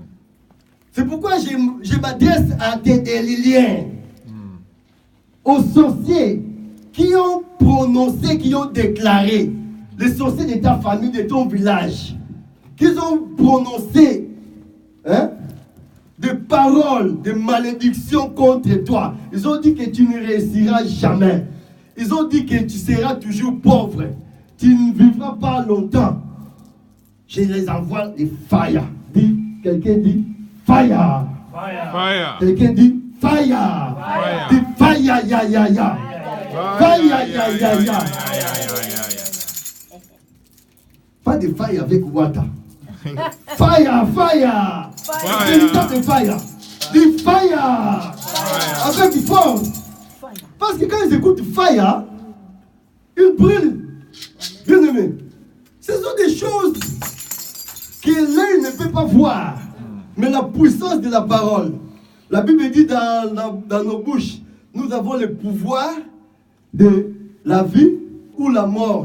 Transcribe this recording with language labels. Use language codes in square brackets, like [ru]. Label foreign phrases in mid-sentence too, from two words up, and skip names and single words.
[fr] C'est pourquoi je m'adresse à des Liliens, aux sorciers qui ont prononcé, qui ont déclaré, les sorciers de ta famille, de ton village, qui ont prononcé des paroles de malédiction contre toi. Ils ont dit que tu ne réussiras jamais. Ils ont dit que tu seras toujours pauvre. Tu ne vivras pas longtemps. Je les envoie des fire. Quelqu'un dit fire. Fire. Quelqu'un dit fire. Fire. Dit fire, ya, ya, ya. Fire, ya, ya, ya. Pas de fire avec water. Fire, fire. C'est le temps de fire. Dit fire. Avec force. Parce que quand ils écoutent fire, ils brûlent. Bien aimé. Ce sont des choses que l'œil ne peut pas voir. Mais la puissance de la parole. La Bible dit dans nos bouches, nous avons le pouvoir de la vie ou la mort.